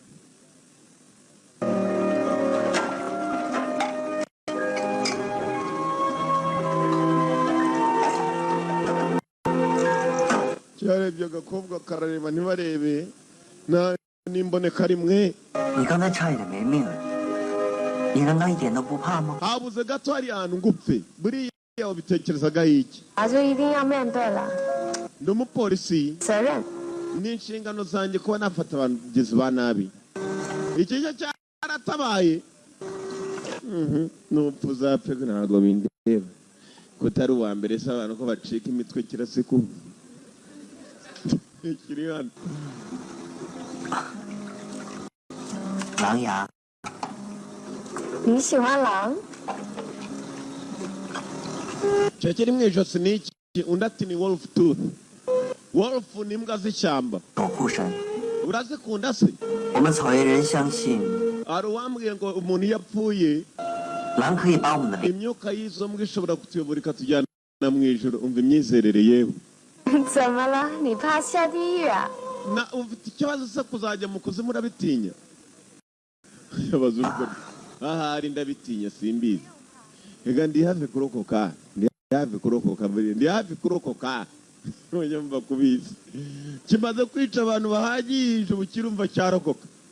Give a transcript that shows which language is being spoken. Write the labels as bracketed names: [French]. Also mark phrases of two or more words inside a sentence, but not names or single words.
[Kinyarwanda] cyarebye agakobwa karareba ntibarebe n'imboneka rimwe [Chinese] 你刚才差一点没命，你难道一点都不怕吗？ [Kinyarwanda] habuze gato hari ahantu ngupfe buriya wabitekerezagaho iki [Chinese] 那就一定要面对了， [Kinyarwanda] ndi umupolisi [Chinese] 责任。 [Kinyarwanda] n'inshingano zanjye kuba nafata abagizi ba nabi iki cyo cyaratabaye n'upfu uzapfe ntabwo bindeba kutari uwa mbere se abantu ko bacika imitwe kirasiku kiri hano [Chinese] 狼牙，你喜欢狼？ [Kinyarwanda] cyo kiri mu ijosi ni iki undi ati ni [English] wolf tooth [Kinyarwanda] wolf ni imbwa z'ishyamba [Chinese] 守护神。 [Kinyarwanda] urazikunda se [Chinese] 我们草原人相信， [Kinyarwanda] hari uwambwiye ngo umuntu iyo apfuye [Chinese] 狼可以把我们的灵 [Kinyarwanda] imyuka y'izo mbwa ishobora kutuyobora ikatujyana mu ijoro umva imyizerere yewe [Chinese] 怎么了？你怕下地狱啊？ [Kinyarwanda] na ufite ikibazo se kuzajya mu kuzimu urabitinya abazungu ahari ndabitinya simbizi ega ndi hafi kurokoka ndi hafi kurokoka ntonyumva kubizi kimaze kwica abantu bahagije ubukirumva cyarokoka